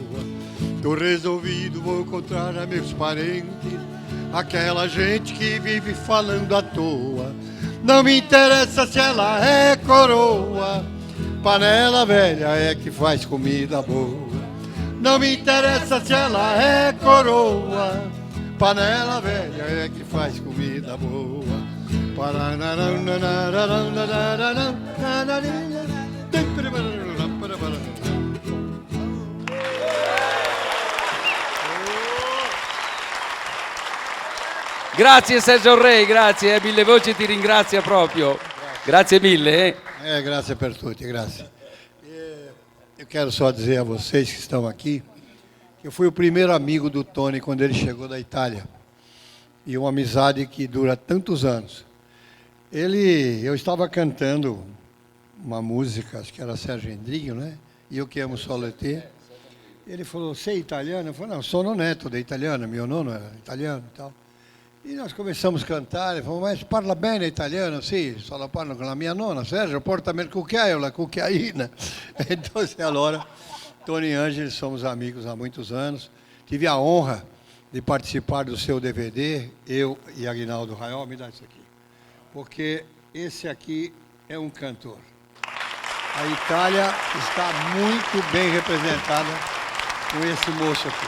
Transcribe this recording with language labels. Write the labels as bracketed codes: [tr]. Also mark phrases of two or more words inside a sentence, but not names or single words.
[pt] Tô resolvido, vou encontrar a meus parentes, aquela gente que vive falando à toa. Não me interessa se ela é coroa, panela velha é que faz comida boa. Não me interessa se ela é coroa, panela velha é que faz comida boa. [it] Grazie Sergio Rei, grazie, Mille Voci ti ringrazia proprio. Grazie mille. Grazie per tutti, grazie. [pt] Eu quero só dizer a vocês que estão aqui que eu fui o primeiro amigo do Tony quando ele chegou da Itália. E uma amizade que dura tantos anos. Eu estava cantando uma música, acho que era Sérgio Endrigo, né? E eu que amo Soleté. Ele falou, você é italiano? Eu falei, não, sono neto da italiana, meu nono era italiano e tal. E nós começamos a cantar, ele falou, mas [it] parla bene italiano? Sì, solo parlo con la mia nonna, Sergio, portami il cucchiaio, la cucchiaina. [pt] Então, allora, Tony e Ângelo somos amigos há muitos anos. Tive a honra de participar do seu DVD, eu e Aguinaldo Raiol, me dá isso aqui. Porque esse aqui é um cantor. A Itália está muito bem representada com esse moço aqui.